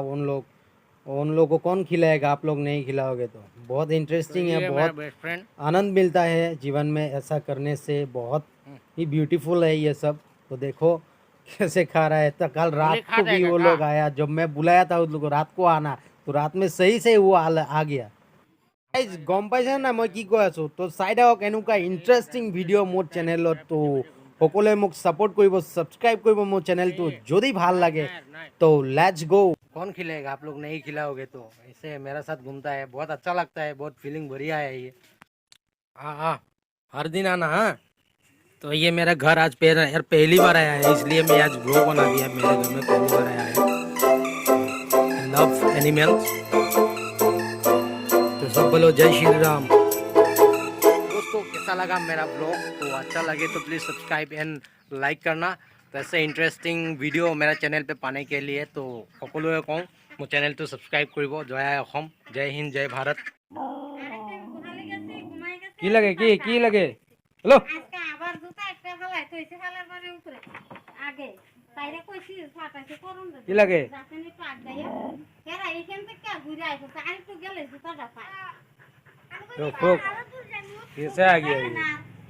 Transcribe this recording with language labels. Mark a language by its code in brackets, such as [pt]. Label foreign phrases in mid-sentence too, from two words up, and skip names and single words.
[hi] उन लोग को कौन खिलाएगा? आप लोग नहीं खिलाओगे तो। बहुत इंटरेस्टिंग है, बहुत आनंद मिलता है जीवन में ऐसा करने से। बहुत ही ब्यूटीफुल है ये सब। तो देखो कैसे खा रहा है। तो कल रात को भी वो लोग आया, जब मैं बुलाया था उन लोग को रात को आना, तो रात में सही से वो आ गया। [as] গম পাইছে না মই কি কৈ আছো? তো চাই থাকক এনেকুৱা [en] interesting video' [as] মোৰ চেনেলত। তো সকলোৱে মোক ছাপোৰ্ট কৰিব, ছাবস্ক্ৰাইব কৰিব মোৰ চেনেলটো যদি ভাল লাগে। [hi] तो [en] Let's go. [hi] कौन खिलाएगा? आप लोग नहीं खिलाओगे तो। ऐसे मेरा साथ घूमता है, बहुत अच्छा लगता है, बहुत फीलिंग बढ़िया है ये। हाँ, हर दिन आना। हाँ, तो ये मेरा घर आज यार पहली बार आया है, इसलिए मैं आज ब्लॉग बना दिया। मेरे घर में पहली बार आया है। [en] Love animals. [hi] तो सब बोलो जय श्री राम। दोस्तों कैसा लगा मेरा ब्लॉग? तो अच्छा लगे तो प्लीज़ [en] subscribe and like [hi] करना। तो ऐसे इंटरेस्टिंग वीडियो मेरा चैनल पे पाने के लिए तो [as] সকলোৱে কওঁ মোৰ চেনেলটো ছাবস্ক্ৰাইব কৰিব। জয় অসম, জয় হিন্দ, জয় ভাৰত। কি লাগে? কি লাগে? হেল্ল' কি লাগে? [hi] कैसे आ गया ये?